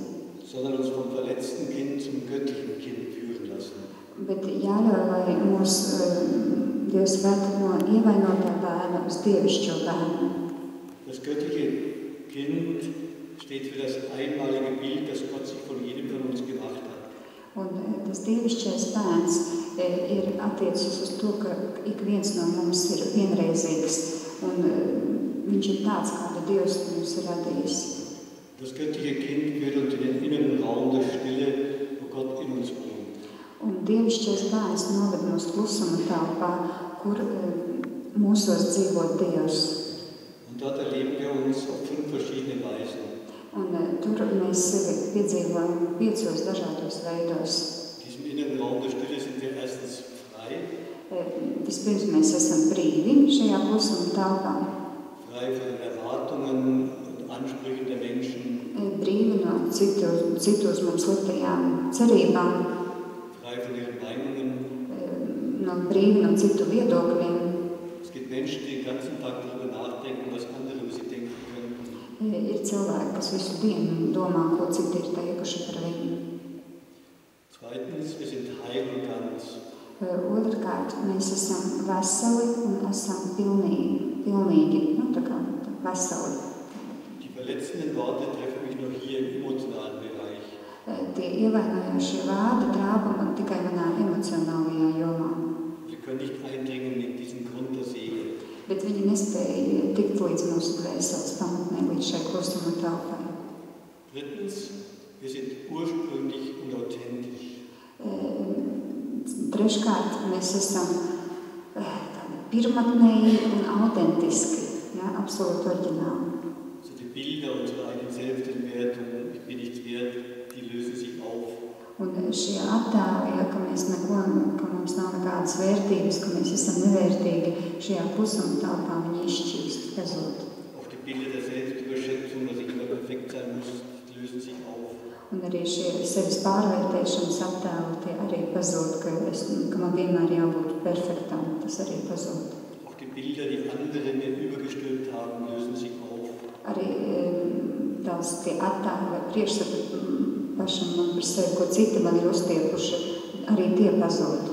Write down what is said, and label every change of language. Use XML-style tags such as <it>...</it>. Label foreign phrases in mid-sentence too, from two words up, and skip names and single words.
<de>Sondern uns vom verletzten Kind zum göttlichen Kind führen lassen.</de> <lv>Bet jāļauj, lai mūs Dievs ved no ievainotā bērna uz dievišķo bērnu.</lv> <de>Das göttliche Kind steht für das einmalige Bild, das Gott sich von jedem von uns gemacht hat.</de> <lv>Un tas dievišķais bērns ir attiecis uz to, ka ik viens no mums ir vienreizīgs, un viņš ir tāds, kādu Dievs mums ir radījis.</lv> <de>Das göttliche Kind führt uns in den inneren Raum der Stille, wo Gott in uns wohnt.</de> <lv>Un dievišķais bērns noved mūs klusuma telpā, kur mūsos dzīvo Dievs.</lv> <de>Und dort erleben wir uns auf 5 verschiedene Weisen.</de> <lv>Un tur mēs sevi piedzīvojam 5 dažādos veidos.</lv> <de>In diesem inneren Raum der Stille sind wir erstens frei.</de> <lv>Vispirms mēs esam brīvi šajā klusuma telpā.</lv> <de>Frei von den Erwartungen und Ansprüchen der Menschen.</de> <lv>Brīvi no citu uz mums liktajām cerībām.</lv> <de>Frei von ihren Meinungen.</de> <lv>Brīvi no citu viedokļiem.</lv> <de>Es gibt Menschen, die den ganzen Tag darüber nachdenken, was andere über sie denken können.</de> <lv>Ir cilvēki, kas visu dienu domā, ko citi ir teikuši par viņu.</lv> <de>Zweitens, wir sind heil und ganz.</de> <lv>Otrkārt, mēs esam veseli un esam pilnīgi, tā kā veseli.</lv> <de>Die verletzenden Worte treffen mich nur hier im emotionalen Bereich.</de> <lv>Tie ievainojošie vārdi trāpa man tikai manā emocionālajā jomā.</lv> <de>Wir können nicht eindringen in diesen Grund der Seele.</de> <lv>Bet viņi nespēja tikt līdz mūsu dvēseles pamatnē, līdz šai klusuma telpai.</lv> <de>Drittens, wir sind ursprünglich und authentisch.</de> <lv>Treškārt, mēs esam tādi pirmatnēji un autentiski, ja, absolūti oriģināli.</lv> <de>Also die Bilder unserer eigenen Selbstentwertung, ich bin nichts wert, die lösen sich auf.</de> <lv>Un šie attēli, ja, ka mums nav nekādas vērtības, ka mēs esam nevērtīgi, šajā klusuma telpā viņi izšķīst, pazūd.</lv> <de>Auch die Bilder der Selbstüberschätzung, dass ich immer perfekt sein muss, die lösen sich auf.</de> <lv>Un arī šie sevis pārvērtēšanas attēli, tie arī pazūd, ka man vienmēr jābūt perfektam, tas arī pazūd.</lv> <de>Auch die Bilder, die andere mir übergestülpt haben, lösen sich auf.</de> <lv>Arī tās tie attēli vai priekšstati pašam man par sevi, ko citi man ir uztiepuši, arī tie pazūd.</lv>